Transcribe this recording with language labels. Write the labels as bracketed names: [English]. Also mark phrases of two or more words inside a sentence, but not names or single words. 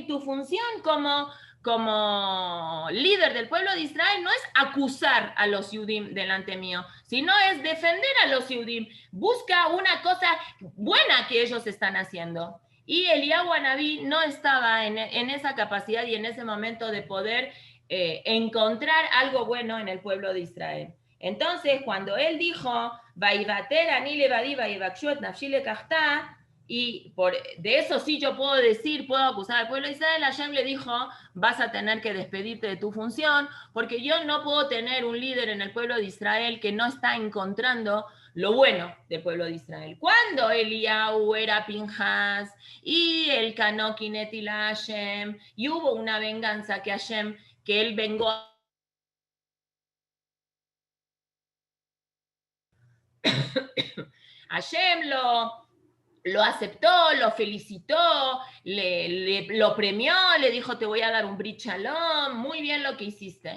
[Spanish] Tu función como líder del pueblo de Israel no es acusar a los Yudim delante mío, sino es defender a los Yudim. Busca una cosa buena que ellos están haciendo. Y Eliyahu Anabí no estaba en esa capacidad y en ese momento de poder encontrar algo bueno en el pueblo de Israel. Entonces, cuando él dijo, [Hebrew] וָאִוָּתֵר אֲנִי לְבַדִּי וַיְבַקְשׁוּ אֶת נַפְשִׁי לְקַחְתָּהּ, [Spanish] y de eso sí yo puedo decir, puedo acusar al pueblo de Israel, Hashem le dijo, vas a tener que despedirte de tu función, porque yo no puedo tener un líder en el pueblo de Israel que no está encontrando lo bueno del pueblo de Israel. Cuando Eliyahu era Pinjas y el [Hebrew] קנא קנאתי לה, [Spanish] y hubo una venganza que Hashem, que él vengó Hashem lo aceptó, lo felicitó, lo premió, le dijo, te voy a dar un [Hebrew] ברית שלום, [Spanish] muy bien lo que hiciste.